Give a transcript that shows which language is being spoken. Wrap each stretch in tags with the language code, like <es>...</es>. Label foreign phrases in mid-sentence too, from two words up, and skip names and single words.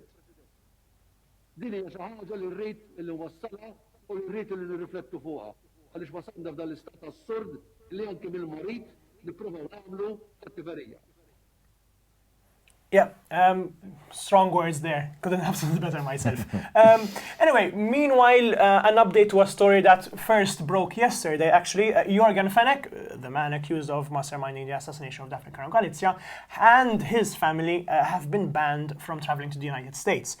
<mt>Din hija xi ħaġa li rrid li nwassalha u li rrid li nirriflettu fuqha. Għaliex wasalna f'dan l-istat assurd li anke mill-marit nippruvaw nagħmlu kattiverija.</mt> <en>Yeah, strong words there. Couldn't have said it better myself. Anyway, meanwhile, an update to a story that first broke yesterday, actually. Jorgen Fenech, the man accused of masterminding the assassination of Daphne Caruana Galizia, and his family have been banned from traveling to the United States.</en>